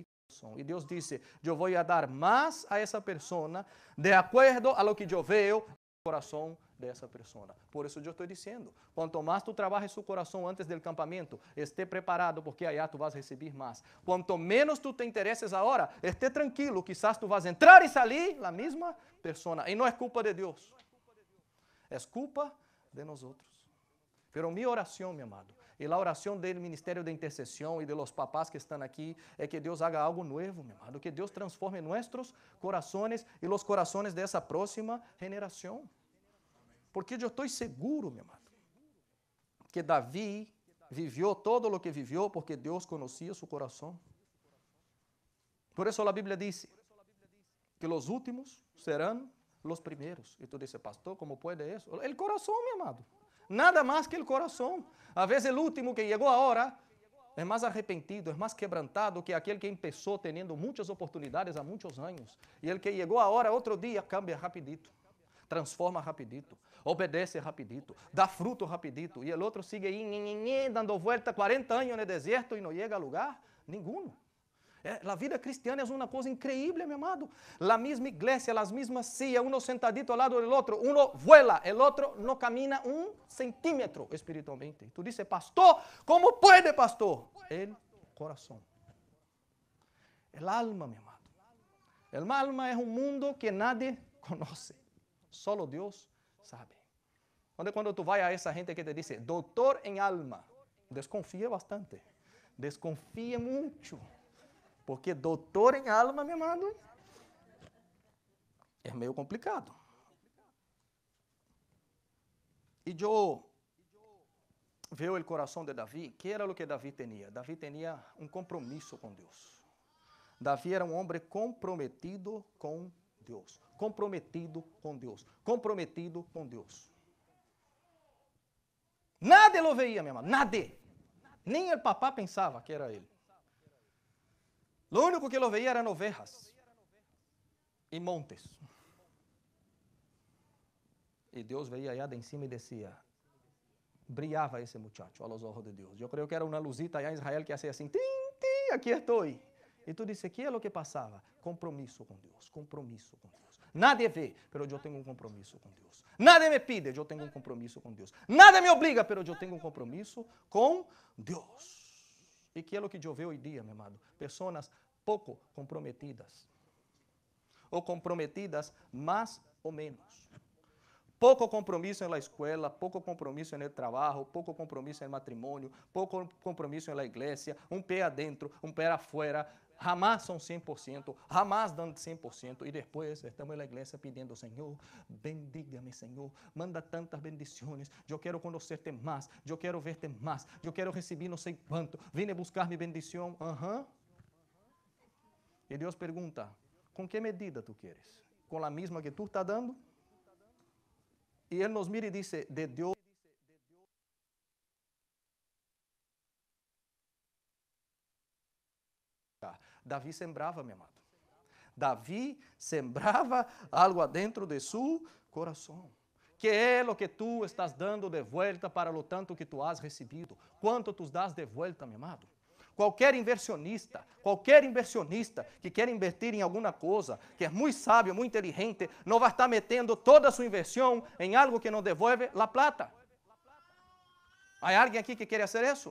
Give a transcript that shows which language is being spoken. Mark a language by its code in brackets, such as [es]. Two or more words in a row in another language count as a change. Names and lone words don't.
[pt] E Deus disse, eu vou dar mais a essa pessoa de acordo [es] a lo que [pt] eu vejo no coração dessa pessoa. Por isso eu estou dizendo, quanto mais tu trabalhes seu coração antes do campamento, esteja preparado, porque aí tu vas receber mais. Quanto menos tu te interesses agora, esteja tranquilo, quizás tu vas entrar e sair a mesma pessoa. E não é culpa de Deus, é culpa de nós outros. Pero minha oração, meu amado, e a oração do Ministério de Intercessão e [es] de los papás [pt] que estão aqui, é que Deus [es] haga algo [pt] novo, meu amado, que Deus transforme nossos corações e os corações dessa próxima geração. Porque eu estou seguro, meu amado, que Davi viveu todo o que viveu porque Deus conhecia seu coração. Por isso a Bíblia diz que os últimos serão os primeiros. E tu dices, pastor, como pode isso? O coração, meu amado. Nada mais que o coração. A vezes o último que chegou agora é mais arrependido, é mais quebrantado que aquele que começou tendo muitas oportunidades há muitos anos. E ele que chegou agora, outro dia, [es] cambia rapidito. [pt] Transforma rapidito, obedece rapidito, dá fruto rapidito, e o outro sigue aí, dando volta 40 anos no deserto e não chega a lugar nenhum. A vida cristiana é uma coisa increíble, meu amado. A mesma igreja, as mesmas sillas, um sentadito ao lado do outro, um vuela, o outro não camina 1 centímetro espiritualmente. E tu dices, pastor, como pode, pastor? El coração. [es] El alma, [pt] meu amado. [es] El alma [pt] é um mundo que [es] nadie conoce. [pt] Solo Deus sabe. Quando tu vai a essa gente que te diz, doutor em alma, desconfia bastante. Desconfia muito. Porque doutor em alma, meu amado, é meio complicado. E eu vejo o coração de Davi, que era o que Davi tinha? Davi tinha um compromisso com Deus. Davi era um homem comprometido com Deus. Comprometido com Deus. Comprometido com Deus. [es] Nada lo veía, [pt] meu amado. Nada. Nem o papá pensava que era ele. [es] Lo único que lo veía eran ovejas e montes. E Deus veía allá de encima e decía, [pt] brilhava esse [es] muchacho a los ojos de Deus. [pt] Eu creio que era uma luzita allá em Israel que hacía assim, tim, tim, aqui estou. E tu disse, que é o que passava? Compromisso com Deus, compromisso com Deus. Nada vê, pero eu tenho um compromisso com Deus. [es] Nada me pide, [pt] eu tenho um compromisso com Deus. Nada me obriga, pero eu tenho um compromisso com Deus. E que é o que eu vejo hoje dia, meu amado? Pessoas pouco comprometidas. Ou comprometidas mais ou menos. Pouco compromisso na escola, pouco compromisso no trabalho, pouco compromisso no matrimônio, pouco compromisso na igreja, um pé adentro, um pé afuera, [es] Jamás son 100%, jamás dan 100%. Y después estamos en la iglesia pidiendo, Señor, bendígame, Señor, manda tantas bendiciones. Yo quiero conocerte más, yo quiero verte más, yo quiero recibir no sé cuánto. Vine a buscar mi bendición. Y Dios pregunta, ¿con qué medida tú quieres? ¿Con la misma que tú estás dando? Y Él nos mira y dice, de Dios. [pt] Davi sembrava, meu amado. Davi sembrava algo [es] adentro de su [pt] coração. Que é o que tu estás dando [es] de vuelta para lo tanto [pt] que tu has recebido? Quanto tu das [es] de vuelta, [pt] meu amado? Qualquer inversionista que quer invertir em alguma coisa, que é muito sábio, muito inteligente, não vai estar metendo toda a sua inversão em algo que não devolve [es] la plata. [pt] Há alguém aqui que quer fazer isso?